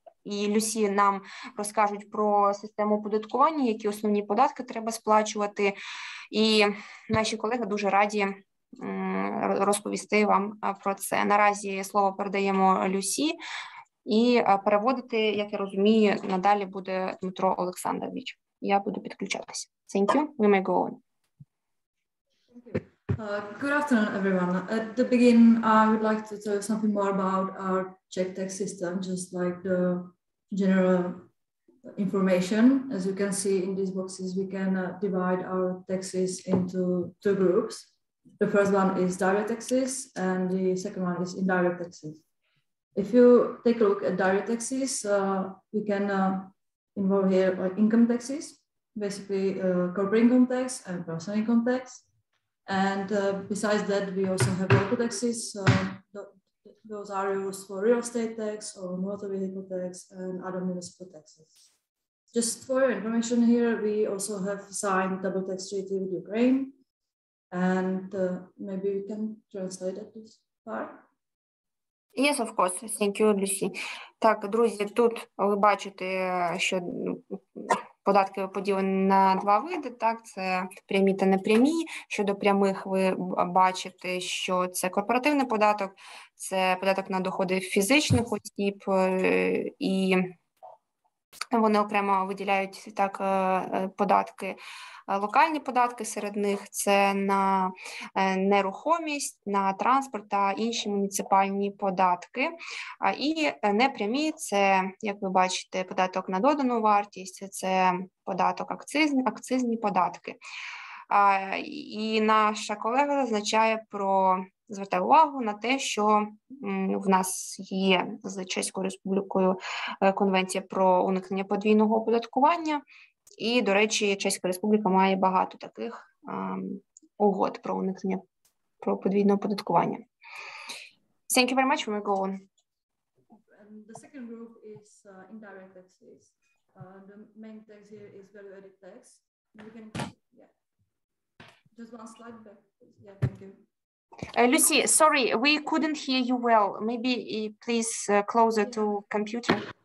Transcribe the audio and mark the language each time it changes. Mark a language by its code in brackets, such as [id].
[uk] і Люсі нам розкажуть про систему оподаткування, які основні податки треба сплачувати. І наші колеги дуже раді розповісти вам про це. Наразі слово передаємо Люсі, і переводити, як я розумію, надалі буде Дмитро Олександрович. Я буду підключатися. [en] Thank you. We may go on. Good afternoon, everyone. At the beginning, I would like to tell you something more about our Czech tax system, just like the general information. As you can see in these boxes, we can divide our taxes into two groups. The first one is direct taxes, and the second one is indirect taxes. If you take a look at direct taxes, we can involve here income taxes, basically corporate income tax and personal income tax. And besides that, we also have local taxes. Those are used for real estate tax or motor vehicle tax and other municipal taxes. Just for your information here, we also have signed double tax treaty with Ukraine. And maybe we can translate at this part. Yes, of course. Thank you, Lucy. [uk] Так, друзі, тут ви бачите, що податки поділені на два види, так, це прямі та непрямі. Щодо прямих ви бачите, що це корпоративний податок, це податок на доходи фізичних осіб, і вони окремо виділяють так податки. Локальні податки серед них – це на нерухомість, на транспорт та інші муніципальні податки. І непрямі – це, як ви бачите, податок на додану вартість, це податок акцизні податки. І наша колега звертає увагу на те, що в нас є з Чеською Республікою конвенція про уникнення подвійного оподаткування. І, до речі, Чеська Республіка має багато таких угод про уникнення подвійного оподаткування. [en] Thank you very much. We will go on. The second group is indirect taxes. The main tax here is value-added tax. You can, yeah. Just one slide back, please. Yeah, thank you. Lucy, sorry, we couldn't hear you well. Maybe please closer to computer.